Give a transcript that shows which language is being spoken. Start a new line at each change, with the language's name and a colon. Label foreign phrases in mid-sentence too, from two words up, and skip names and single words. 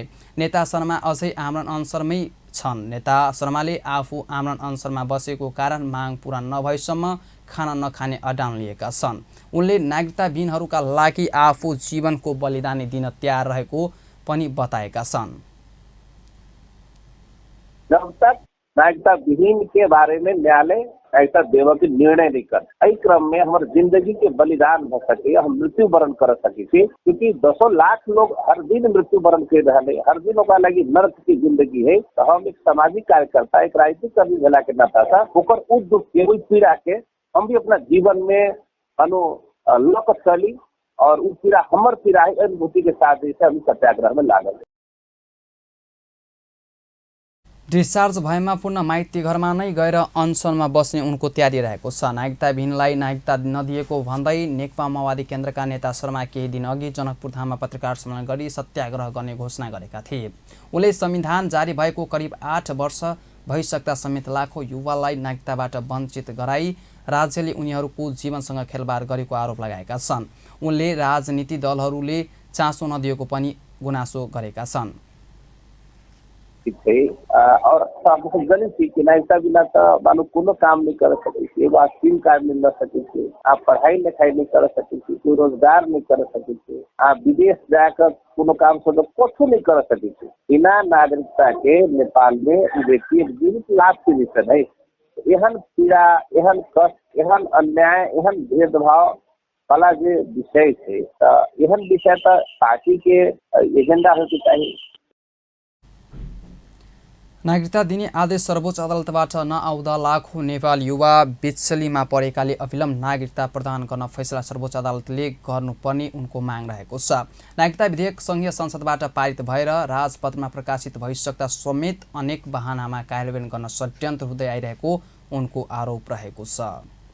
Nepali: नेता शर्मा अझै आमरण अनसरमै छन्। नेता शर्माले आफू आमरण अनसरमा बसेको कारण माग पूरा नभएसम्म खाना नखाने अडान लिएका छन्। उनले नागरिकताविहीनहरूका लागि आफू जीवनको बलिदानी दिन तयार रहेको पनि बताएका छन्।
Maithili: जब तक नागरिकता विहीन के बारे में न्यायालय ऐसा देवकी निर्णय नहीं कर, इस क्रम में हमारे जिंदगी के बलिदान हो सके, हम मृत्यु वरण कर सके, क्योंकि 200 लाख लोग हर दिन मृत्यु वरण कर रहे हैं। हर दिन ओकरा लगी नर्क की जिंदगी है। तो हम एक सामाजिक कार्यकर्ता, एक राजनीतिक कर्मी भेला के नाता था ओकर दुख के पीड़ा के हम भी अपना जीवन में लक चली और उ पीड़ा हमर पीड़ा है अनुभूति के साथ जैसे हम सत्याग्रह में लागल।
Nepali: डिस्चार्ज भएमा पुनः माइती घरमा नै गएर अनसनमा बस्ने उनको तयारी रहेको छ। नागरिकताविहीनलाई नागरिकता नदिएको भन्दै नेकपा माओवादी केन्द्रका नेता शर्मा केही दिन अघि जनकपुर धाममा पत्रकार सम्मेलन गरी सत्याग्रह गर्ने घोषणा गरेका थिए। उनले संविधान जारी भएको करिब 8 वर्ष भइसक्दा समेत लाखौं युवालाई नागरिकताबाट वञ्चित गराई राज्यले उनीहरूको जीवनसँग खेलबाड गरेको आरोप लगाएका छन्। उनले राजनीति दलहरूले चासो नदिएको पनि गुनासो गरेका छन्।
Maithili: और गलत थी कि नागरिकता बिना तो मानो कोनो काम नहीं कर सके, एगो स्कीम कार्ड मिल न सके, आप पढ़ाई लिखाई नहीं कर सके, कोई रोजगार नहीं कर सके, आप विदेश जाकर कोनो काम से कुछ नहीं कर सके। बिना नागरिकता के नेपाल में व्यक्ति जीवित लाभ के विषय है। एहन पीड़ा, एहन कष्ट, एहन अन्याय, एहन भेदभाव वाला जो विषय है, एहन विषय तो पार्टी के एजेंडा होके चाहिए।
Nepali: नागरिकता दिने आदेश सर्वोच्च अदालतबाट नआउँदा लाखौं नेपाल युवा बिचलीमा परेकाले अविलम्ब नागरिकता प्रदान गर्न फैसला सर्वोच्च अदालतले गर्नुपर्ने उनको माग रहेको छ। नागरिकता विधेयक संघीय संसदबाट पारित भएर राजपत्रमा प्रकाशित भइसक्दा समेत अनेक बहानामा कार्यान्वयन गर्न षड्यन्त्र हुँदै आइरहेको उनको आरोप रहेको छ।